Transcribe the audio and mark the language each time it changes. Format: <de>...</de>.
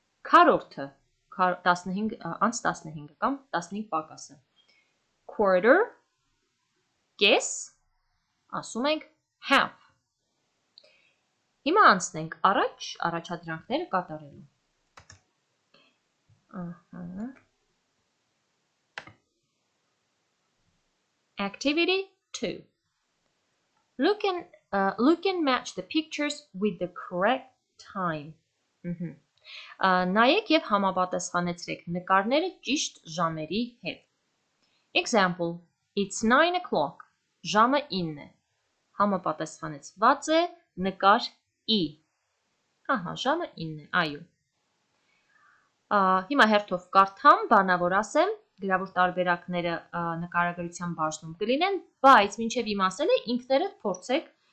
<hy>քառորդը անց 15 կամ 15 պակասը, quarter, կես, ասում ենք half։ Հիմա անցնենք առաջ առաջադրանքները կատարելու։ Activity 2.</hy> <en>Look and match the pictures with the correct time.</en> <hy>Նայեք և համապատասխանեցրեք նկարները ճիշտ ժամերի հետ։</hy> <en>Example, it's 9 o'clock,</en> <hy>ժամը 9 է, համապատասխանեցված է նկար E, ահա, ժամը 9 է, այո։ Հիմա հերթով կարդամ, բանավոր ասեմ, գրավոր տարբերակները նկարագրության բաժնում կլինեն, բայց մինչև իմ ասելը ինքներդ փորձեք</hy>